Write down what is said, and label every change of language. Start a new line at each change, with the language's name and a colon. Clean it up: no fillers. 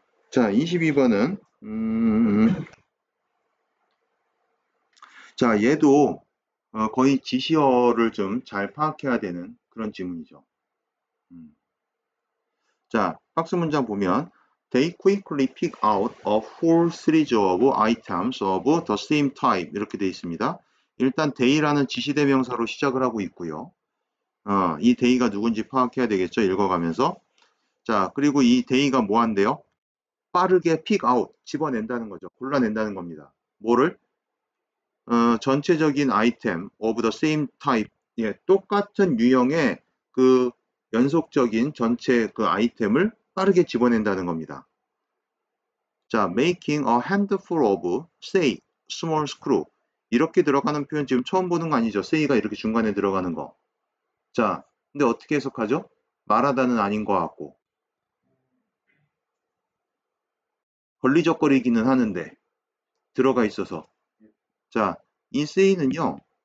Korean: 자, 22번은 자, 얘도 거의 지시어를 좀 잘 파악해야 되는 그런 지문이죠. 자, 박스 문장 보면
English: They quickly pick out a whole series of items of the same type
Korean: 이렇게 되어 있습니다. 일단 they라는 지시대명사로 시작을 하고 있고요. 이 they가 누군지 파악해야 되겠죠. 읽어가면서. 자, 그리고 이 they가 뭐 한대요? 빠르게 pick out, 집어낸다는 거죠. 골라낸다는 겁니다. 뭐를? 전체적인 아이템 of the same type, 똑같은 유형의 그 연속적인 전체 그 아이템을 빠르게 집어낸다는 겁니다.
English: 자, making a handful of, say, small screw.
Korean: 이렇게 들어가는 표현 지금 처음 보는 거 아니죠? say가 이렇게 중간에 들어가는 거. 자, 근데 어떻게 해석하죠? 말하다는 아닌 것 같고. 걸리적거리기는 하는데 들어가 있어서. 자, 이 say는요.